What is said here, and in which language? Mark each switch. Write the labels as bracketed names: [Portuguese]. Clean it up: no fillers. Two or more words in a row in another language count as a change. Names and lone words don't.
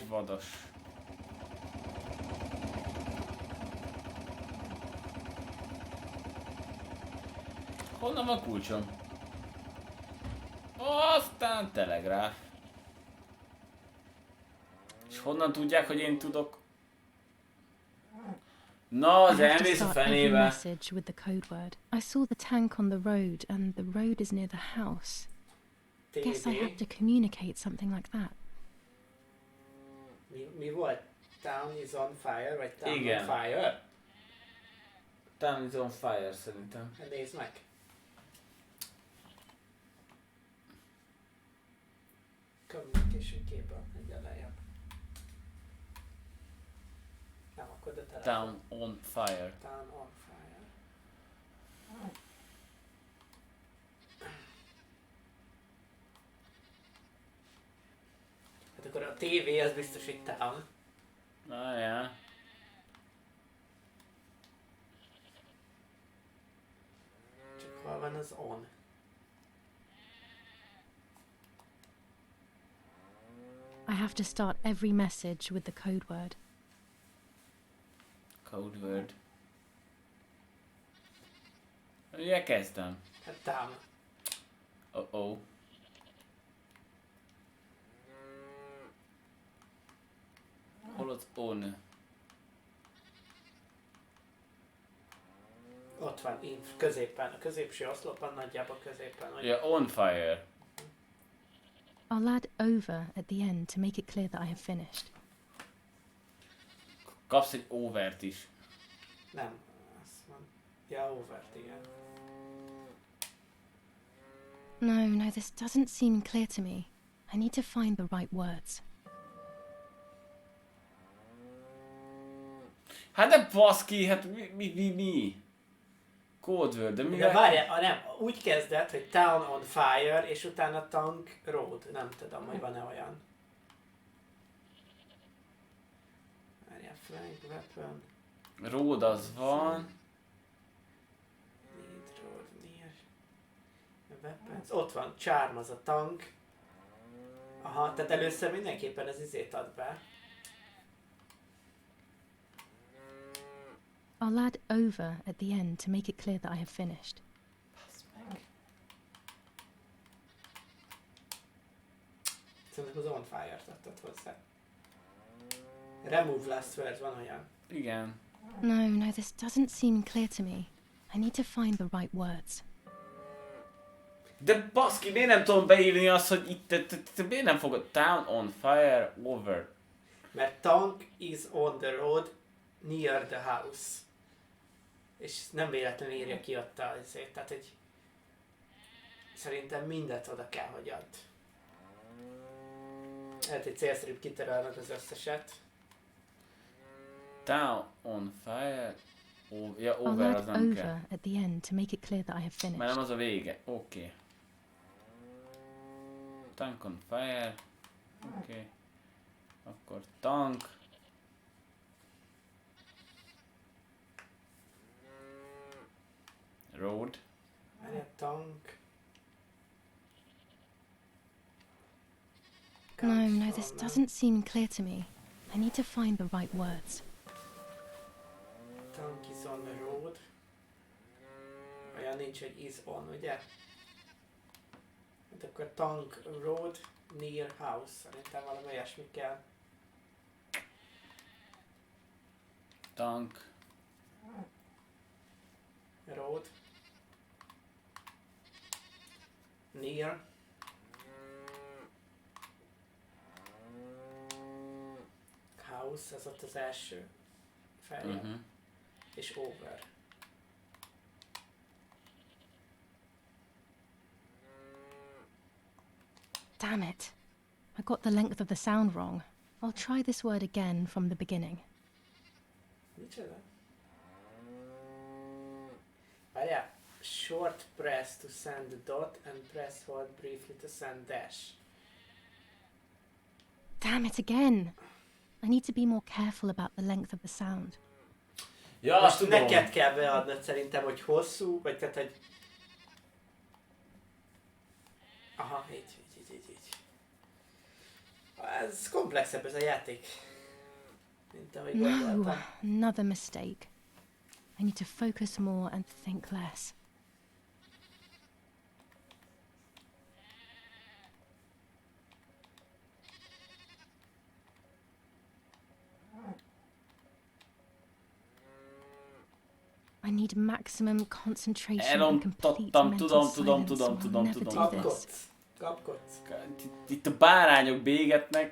[Hungarian] kis vadas. Honnan van kulcsom? Aztán telegráf. És honnan tudják, hogy én tudok? Na, az [English] I have to [Hungarian] elmész a [English] start every [Hungarian] fenébe. [English] message with the code word. I saw the tank on the road, and the road is near the house. Guess I have to communicate something like that. [Hungarian] Mi volt? [English] Town is on fire, vagy Town [Hungarian] Igen. [English] on fire? Town is on fire szerintem. [Hungarian] Hát nézd meg. [English] Communication cable, [Hungarian] egy lejjebb. Nem, akkor de telefon. [English] Town on fire. Town on fire. [Hungarian] Hát akkor a TV az biztos, hogy Town. Na ja. Csak hol van az on? [English] I have to start every message with the code word. Code word. [Hungarian] Ugye kezdem. Hát Town. Oh. Hol az on? Ott van, középen, a középső oszlopban, nagyjából középen. Ja, [English] on fire. I'll add over at the end to make it clear that I have finished. [Hungarian] Kapsz egy overt is. Nem, azt van. Ja, overt, igen. [English] No, this doesn't seem clear to me. I need to find the right words. [Hungarian] Hát de baszki, hát mi? [English] Code word, [Hungarian] de mi? De várjál, nem, úgy kezdett, hogy [English] Town on fire, [Hungarian] és utána [English] Tank Road. [Hungarian] Nem tudom, hogy van-e olyan. Várjál, [English] Frank Weapon. [Hungarian] Road az van. [English] Need road near. Weapons. [Hungarian] Ott van, Charm az a tank. Aha, tehát először mindenképpen az izét ad be. [English] I'll add over at the end to make it clear that I have finished. [Hungarian] Szerintem az [English] on fire- [Hungarian] t adtad hozzá. [English] Remove last word, [Hungarian] van olyan. Igen. [English] No, this doesn't seem clear to me. I need to find the right words. [Hungarian] De baszki, miért nem tudom beírni azt, hogy itt, te miért nem fogod? [English] Town on fire over. Mert tank is on the road near the house. [Hungarian] És nem véletlenül írja ki ott azért, tehát egy... Szerintem mindent oda kell, hogy add. Lehet, hogy célszerűbb kitörölnöd az összeset. [English] Town on fire. Ja, I'll [Hungarian] over az [English] add [Hungarian] nem kell. [English] over at the end to make it clear that I have [Hungarian] Mert [English] finished. [Hungarian] nem az a vége. Oké. [English] Okay. Tank on fire. [Hungarian] Oké. Okay. Akkor tank. [English] Road. [Hungarian] Várjál, tank. [English] No, this doesn't seem clear to me. I need to find the right words. Tank is on the road. [Hungarian] Olyan nincs, hogy [English] is on, [Hungarian] ugye? Hát akkor [English] tank road near house. [Hungarian] Szerintem valami olyasmi kell. Tank. [English] Road. Near. House, [Hungarian] ez ott az első feljel. És over. [English] Damn it. I got the length of the sound wrong. I'll try this word again from the beginning. [Hungarian] Micsoda? Várjál. [English] Short press to send the dot and press hold briefly to send dash. Damn it again. I need to be more careful about the length of the sound. [Hungarian] Ja, most tudom. neked kell beadnod szerintem, hogy hosszú, vagy tehát, hogy... Aha, így. Ez komplexebb ez a játék. Mint ahogy [English] No, [Hungarian] gondoltam. [English] another mistake. I need to focus more and think less. I need maximum concentration and complete mental silence, or I'll never do this. [Hungarian] Kapkodsz. Itt a bárányok bégetnek.